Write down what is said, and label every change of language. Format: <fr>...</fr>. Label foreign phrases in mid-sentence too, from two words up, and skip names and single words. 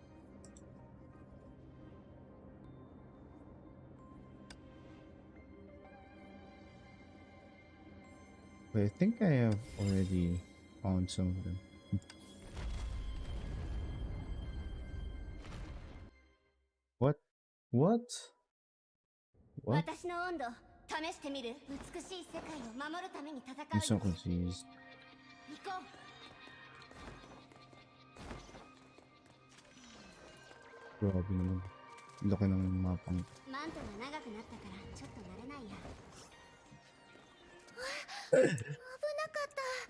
<en>But I think I have already found some of them. What? What? What?</en> <ja>私の温度試してみる。美しい世界を守るために戦う</ja> <en>I'm so</en> <ja>よ。</ja> <en>confused.</en> <ja>行こう。</ja> <tl>Grabe naman. Laki ng mapang.</tl> <ja>マントが長くなったからちょっと慣れないや。危なかった。</ja>